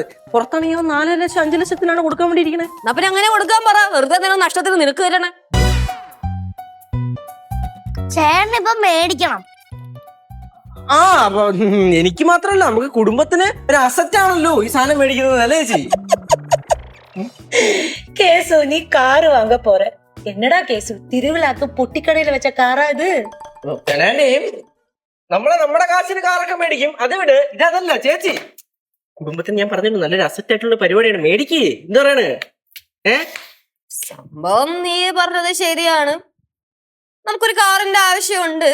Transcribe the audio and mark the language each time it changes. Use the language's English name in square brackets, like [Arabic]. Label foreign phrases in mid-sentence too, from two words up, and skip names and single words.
[Malayalam] പുറത്താണെങ്കിൽ 4 ലക്ഷം 5 ലക്ഷത്തിലാണ് കൊടുക്കാൻ വേണ്ടി ഇരിക്കണേ. അപ്പൊ അങ്ങനെ കൊടുക്കാൻ പറ, വെറുതെ തന്നെ നഷ്ടത്തിന് നിനക്ക് തരണേ. ചേട്ടൻ ഇപ്പൊ മേടിക്കണം. ആ അപ്പൊ എനിക്ക് മാത്രല്ല, നമുക്ക് കുടുംബത്തിന് ഒരു അസറ്റ് ആണല്ലോ ഈ സാധനം മേടിക്കുന്നത്, അല്ലേ ചേച്ചി? [Tamil] கேசு நீ கார் வாங்க போற? என்னடா கேசு, திருவிழாக்கு பொட்டிக்கடையில வச்ச காரா இது? [Malayalam] നമ്മുടെ കാശിന് കാറൊക്കെ മേടിക്കും, അത് വിട്. ഇതല്ല ചേച്ചി, കുടുംബത്തിന് ഞാൻ പറഞ്ഞിട്ട് നല്ലൊരു അസറ്റ് ആയിട്ടുള്ള പരിപാടിയാണ്, മേടിക്കേ. എന്താ പറയണ്? സംഭവം നീ പറഞ്ഞത് ശരിയാണ്, നമുക്കൊരു കാറിന്റെ ആവശ്യമുണ്ട്.